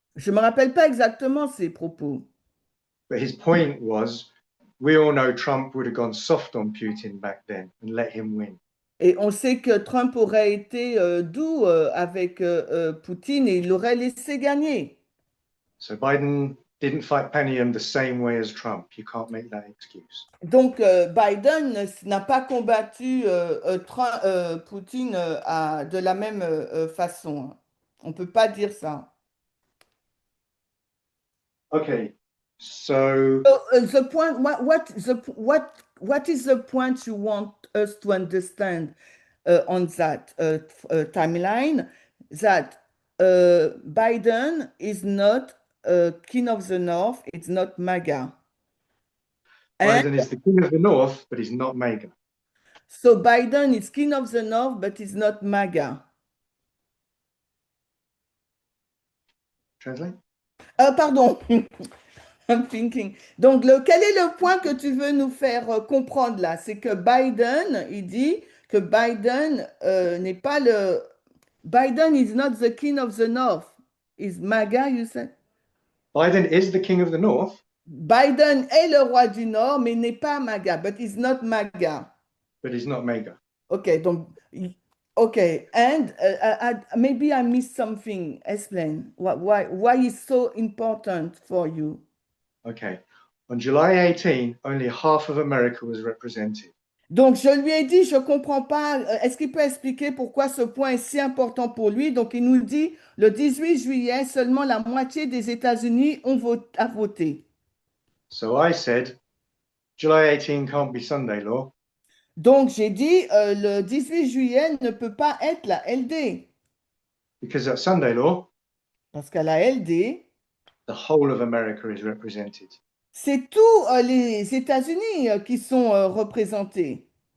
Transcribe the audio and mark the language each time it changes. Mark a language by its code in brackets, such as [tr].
[fr] Je ne me rappelle pas exactement ses propos, [en] but his point was we all know Trump would have gone soft on Putin back then and let him win. [fr] et on sait que Trump aurait été doux avec Poutine et il l'aurait laissé gagner. [en] So Biden didn't fight Panium the same way as Trump. You can't make that excuse. [fr] Donc Biden n'a pas combattu Poutine de la même façon. On ne peut pas dire ça. [en] Okay, so So, the point, what is the point you want us to understand on that timeline? That Biden is not king of the North, it's not MAGA. And Biden is the king of the North, but he's not MAGA. so Biden is king of the North, but he's not MAGA. Translate. Pardon, I'm thinking. [fr] Donc, quel est le point que tu veux nous faire comprendre là? C'est que Biden, il dit que Biden n'est pas le... [en] Biden is not the king of the North. Is MAGA, you said? Biden is the king of the North, [fr] Biden est le roi du Nord, mais n'est pas MAGA, [en] but he's not MAGA. but he's not MAGA. [fr] OK, donc... [en] Okay, and maybe I missed something. Explain why it's so important for you. Okay. On July 18, only half of America was represented. [fr] Donc, je lui ai dit, je ne comprends pas, est-ce qu'il peut expliquer pourquoi ce point est si important pour lui? Donc, il nous dit, le 18 juillet, seulement la moitié des États-Unis a voté. [en] So I said, July 18 can't be Sunday law. [fr] Donc, j'ai dit, le 18 juillet ne peut pas être la LD. [en] Because at Sunday law, [fr] Parce qu'à la LD, [en] the whole of America is represented. [fr] c'est tous les États-Unis qui sont représentés.